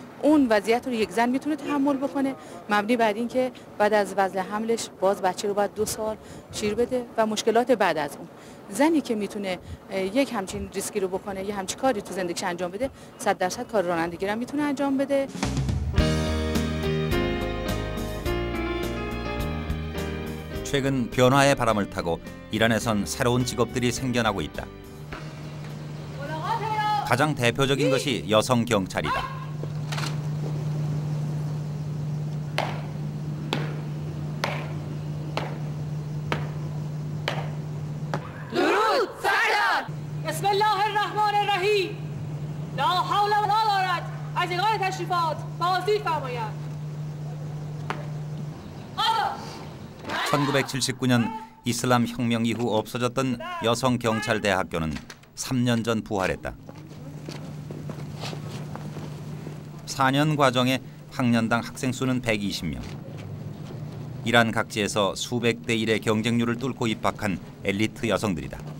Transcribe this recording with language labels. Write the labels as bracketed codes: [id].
[fa] اون وضعیت رو یک زن میتونه تحمل بکنه مبنی بر این که بعد از وضع حملش باز بچه رو باید 2 سال شیر بده و مشکلات بعد از اون. زنی که میتونه یک همچین ریسکی رو بکنه، یه همچین کاری تو زندگیش انجام بده، 100% کار رانندگی رو میتونه انجام بده. [ko] 최근 변화의 바람을 타고 이란에선 새로운 직업들이 생겨나고 있다. 가장 대표적인 것이 여성 경찰이다. [fa] درود سردار [ar] بسم الله الرحمن الرحیم لا حول ولا قوة [fa] از اداره تشریفات بازدید فرمایند. [ko] 1979년 이슬람 혁명 이후 없어졌던 여성 경찰 대학교는 3년 전 부활했다. 4년 과정에 학년당 학생 수는 120명. 이란 각지에서 수백 대 1의 경쟁률을 뚫고 입학한 엘리트 여성들이다.